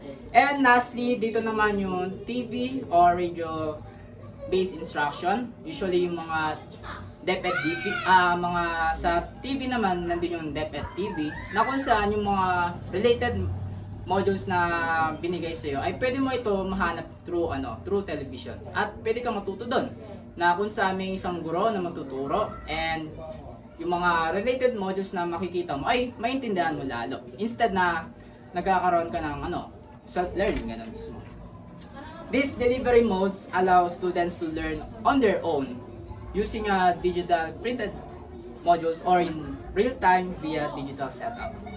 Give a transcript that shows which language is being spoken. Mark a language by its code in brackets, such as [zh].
[en] And lastly, [tl] dito naman yung [en] TV or radio based instruction. [tl] Usually yung mga DepEd TV, mga sa TV naman nandun yung DepEd TV na kung saan yung mga related modules na binigay sa iyo ay pwede mo ito mahanap [en] through television [tl] at pwede kang matuto doon na kung saan may isang guro na magtuturo and yung mga related modules na makikita mo ay maintindihan mo lalo instead na nagkakaroon ka ng self-learning ganun mismo. [en] These delivery modes allow students to learn on their own using digital printed modules or in real time via digital setup.